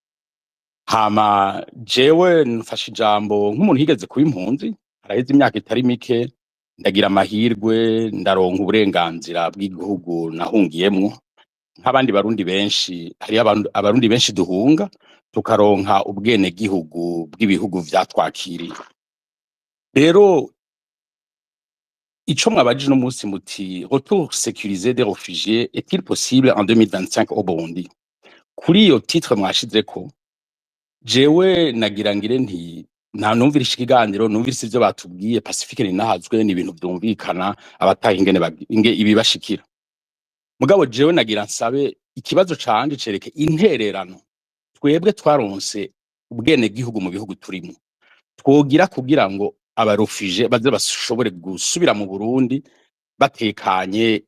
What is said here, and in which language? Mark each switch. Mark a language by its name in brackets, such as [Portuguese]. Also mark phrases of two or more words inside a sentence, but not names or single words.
[Rundi] Hama jewe nfashe ijambo nk'umuntu higeze kuba impunzi, haraheze imyaka itari mike, ndagira amahirwe ndaronka uburenganzira bw'igihugu nahungiyemwo nk'abandi barundi benshi. Hari abarundi benshi duhunga tukaronka ubwene gihugu bw'ibihugu vyatwakiriye. Rero ico mwabajije no musi muti [French] retour sécurisé des réfugiés est-il possible en 2025 au Burundi? [Rundi] Kuri iyo titre mwashizeko, jewe nagira ngire nti nta numvira ikiganiro, numvira ivyo batubwiye. Pacifique ninahazwe ni ibintu vyumvikana, abataha ingene ibibashikira. Mugabo jewe nagira nsabe ikibazo canje cereke intererano twebwe twaronse ubwene gihugu mu bihugu turimo twogira kugira ngo abarufije baze bashobore gusubira mu Burundi batekanye.